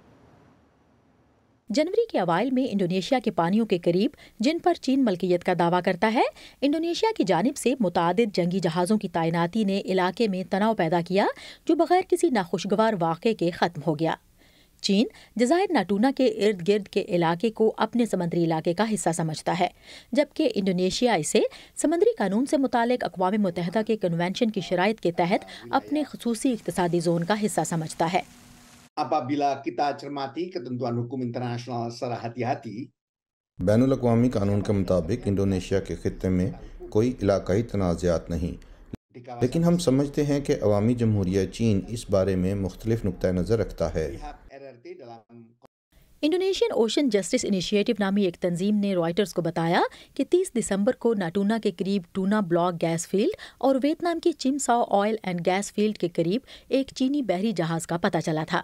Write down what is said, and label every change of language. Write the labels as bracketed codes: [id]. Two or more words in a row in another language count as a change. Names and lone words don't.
[ur] جنوری کے اوائل میں انڈونیشیا کے پانیوں کے قریب، جن پر چین ملکیت کا دعویٰ کرتا ہے، انڈونیشیا کی جانب سے متعدد جنگی جہازوں کی تعیناتی نے علاقے میں تناؤ پیدا کیا، جو بغیر کسی ناخوشگوار واقعے کے ختم ہو گیا. چین جزائر ناتونا کے ارد گرد کے علاقے کو اپنے سمندری علاقے کا حصہ سمجھتا ہے، جبکہ انڈونیشیا اسے سمندری قانون سے متعلق اقوام متحدہ کے کنونشن کی شرائط کے تحت اپنے خصوصی اقتصادی زون کا حصہ سمجھتا ہے. [id] Apabila kita cermati ketentuan hukum internasional secara hati-hati, [ur] بین الاقوامی قانون کے مطابق انڈونیشیا کے خطے میں کوئی علاقائی تنازعات نہیں، لیکن ہم سمجھتے ہیں کہ عوامی جمہوریہ چین اس بارے میں مختلف نقطہ نظر رکھتا ہے. انڈونیشین اوشن جسٹس انیشی ایٹو نامی ایک تنظیم نے رائٹرز کو بتایا کہ 30 دسمبر کو ناتونا کے قریب ٹونا بلاک گیس فیلڈ اور ویتنام کی چیمساؤ آئل اینڈ گیس فیلڈ کے قریب ایک چینی بحری جہاز کا پتہ چلا تھا.